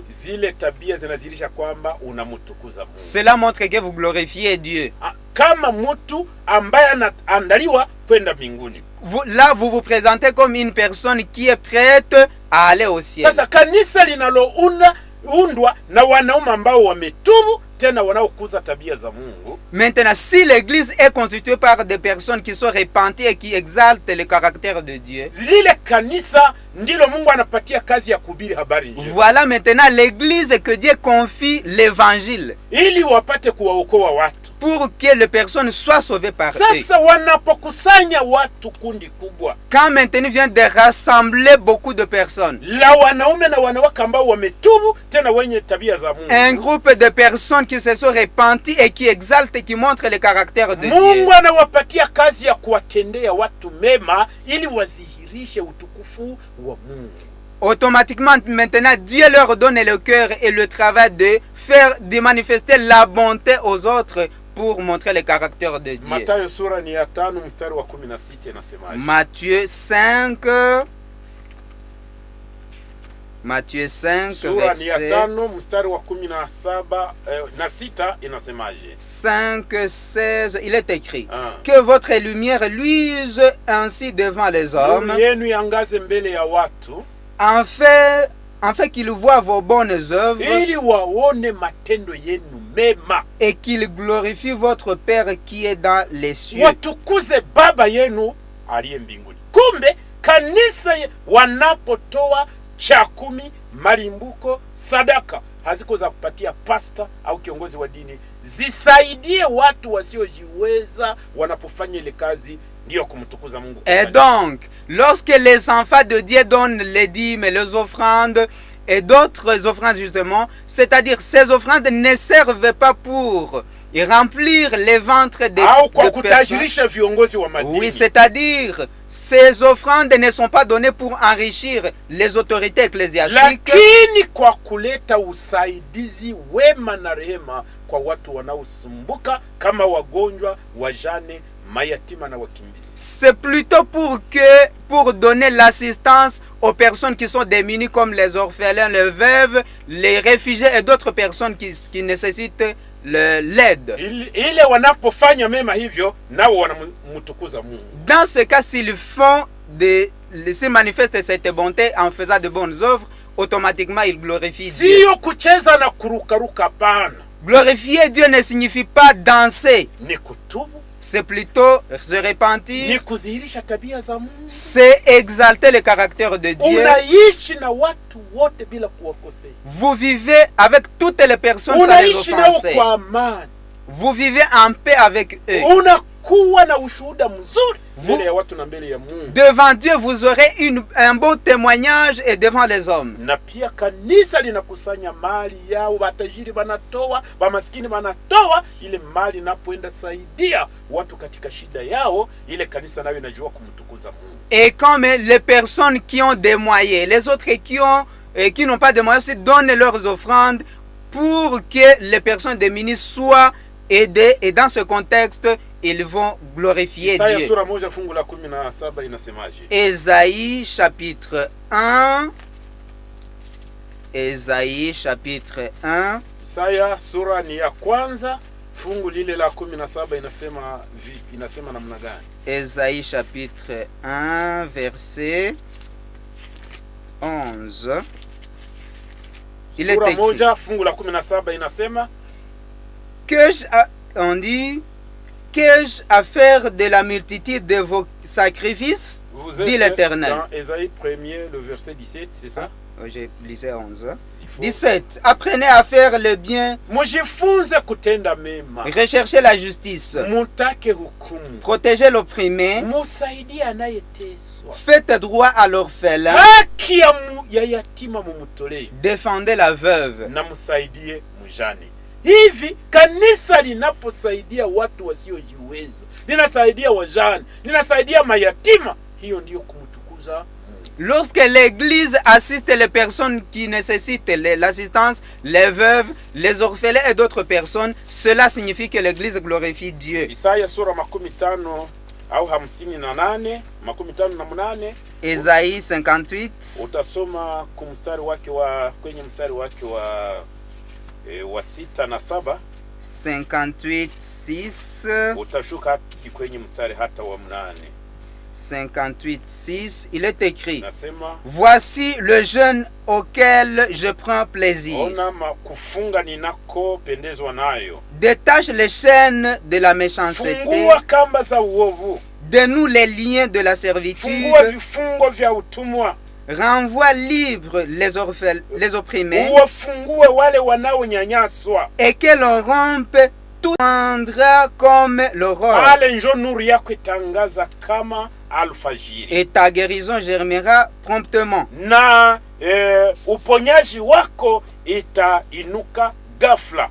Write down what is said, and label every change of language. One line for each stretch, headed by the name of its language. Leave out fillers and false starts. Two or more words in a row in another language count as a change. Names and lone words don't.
Swahili: zile tabia zinazihirisha kwamba unamtukuza Mungu.
French: Cela montre que vous glorifiez Dieu.
Swahili: Kama mtu ambaye anaandaliwa kwenda mbinguni.
French: Là vous vous présentez comme une personne qui est prête à aller au ciel.
Swahili: Sasa kanisa linaloundwa na wanaume ambao wametubu tena wanaokuza tabia za Mungu.
French: Maintenant, si l'église est constituée par des personnes qui sont repenties et qui exaltent le caractère de Dieu,
Swahili: lile kanisa ndilo Mungu anapatia kazi ya kuhubiri habari njema.
French: Voilà maintenant l'église que Dieu confie l'évangile,
Swahili: ili wapate kuwaokoa watu,
French: pour que les personnes soient sauvées par eux.
Swahili: Sasa wanapokusanya watu kundi kubwa,
French: quand maintenant vient de rassembler beaucoup de personnes,
Swahili: la wanaume na wanawake ambao wametubu tena wenye tabia za Mungu,
French: un groupe de personnes qui se sont repenties et qui exaltent et qui montrent le caractère de Dieu,
Swahili: Mungu anawapatia kazi ya kuwatendea watu mema ili wazihirishe utukufu wa Mungu.
French: Automatiquement maintenant Dieu leur donne le cœur et le travail de manifester la bonté aux autres pour montrer le caractère de Dieu.
Swahili: Mathayo sura ni ya 5 mstari wa 16 inasema.
French: Matthieu 5
Swahili: sura ni ya 5 mstari wa 17 na 6 inasemaje?
French: 5:16 il est écrit que votre lumière luise ainsi devant les hommes,
Swahili: yenu yangaze mbele ya watu,
French: en fait qu'ils voient vos bonnes œuvres,
Swahili: ili waone matendo yenu mema,
French: et qu'ils glorifient votre Père qui est dans les cieux.
Swahili: Watukuze baba yenu aliye mbinguni. Kumbe Kanisa wanapotoa cha kumi, malimbuko, sadaka, haziko za kupatia pasta au kiongozi wa dini, zisaidie watu wasiojiweza wanapofanya ile kazi, ndio kumtukuza Mungu.
French: Et donc, lorsque les enfants de Dieu donnent les dîmes, les offrandes et d'autres offrandes justement, c'est-à-dire ces offrandes ne servent pas pour remplir les ventres des personnes. Oui, c'est-à-dire ces offrandes ne sont pas données pour enrichir les autorités ecclésiastiques.
Swahili: Lakini kwa kuleta usaidizi, wema na rehema kwa watu wanaosumbuka kama wagonjwa, wajane, mayatima na wakimbizi.
French: C'est plutôt pour donner l'assistance aux personnes qui sont démunies comme les orphelins, les veuves, les réfugiés et d'autres personnes qui nécessitent l'aide.
Swahili: Ile wanapofanya mema hivyo, nao wanamtukuza Mungu.
French: Dans ce cas, s'ils manifestent cette bonté en faisant de bonnes œuvres, automatiquement ils glorifient Dieu.
Swahili: Sio kucheza na kurukaruka pana.
French: Glorifier Dieu ne signifie pas danser.
Swahili: Ni kutubu.
French: C'est plutôt se repentir.
Swahili: Ni kuzihirisha tabia za Mungu.
French: C'est exalter le caractère de Dieu.
Swahili: Unaishi na watu wote bila kuwakosea.
French: Vous vivez avec toutes les personnes sans les offenser.
Swahili: Kwa amani.
French: Vous vivez en paix avec eux.
Swahili: Unakuwa na ushuhuda mzuri mbele ya watu na mbele ya Mungu.
French: Devant Dieu, vous aurez un beau témoignage et devant les hommes.
Swahili: Na pia kanisa linakusanya mali yao, batajiri banatoa, bamaskini banatoa, ile mali napoenda saidia watu katika shida yao, ile kanisa nayo inajua kumtukuza Mungu.
French: Et comme les personnes qui ont des moyens, les autres qui n'ont pas de moyens, donnent leurs offrandes pour que les personnes démunies soient aidées, et dans ce contexte, ils vont glorifier Dieu. Ésaïe chapitre 1. Ésaïe chapitre 1.
Swahili: Isaya sura ni ya kwanza, fungu lile la 17 inasema namna gani?
French: Ésaïe chapitre 1 verset 11. Il est écrit,
Swahili: moja fungu la 17 inasema,
French: on dit, qu'ai-je à faire de la multitude de vos sacrifices, dit l'Éternel. Dans Ésaïe 1er, le verset 17, c'est ça? J'ai lisé 11. 17. Apprenez à faire le bien. Recherchez la justice. Protégez l'opprimé. Faites droit à l'orphelin. Défendez la veuve.
Swahili: Hivi kanisa linaposaidia watu wasiojiweza, linasaidia wajane, linasaidia mayatima, hiyo ndio kumtukuza.
French: Lorsque l'église assiste les personnes qui nécessitent l'assistance, les veuves, les orphelins et d'autres personnes, cela signifie que l'église glorifie Dieu.
Swahili: Isaya sura 50 au 58, 58.
French: Isaïe 58.
Swahili: Utasoma kumstari wake wa kwenye mstari wake wa 6 na 7. 58:6. Utashuka hadi kwenye mstari hata wa 8.
French: 58:6, il est écrit:
Swahili: Nasema,
French: voici le jeûne auquel je prends plaisir.
Swahili: Ona kufunga ninako pendezwa nayo.
French: Détache les chaînes de la méchanceté.
Swahili: Fungua kamba za uovu.
French: Dénoue les liens de la servitude.
Swahili: Fungua vifungo vya utumwa.
French: Renvoie libre les opprimés.
Swahili: Uwafungue wale wanaonyanyaswa.
French: Et que l'on rompe tout rendra comme l'aurore. Et ta guérison germera promptement.
Swahili: Na uponyaji wako itainuka ghafla.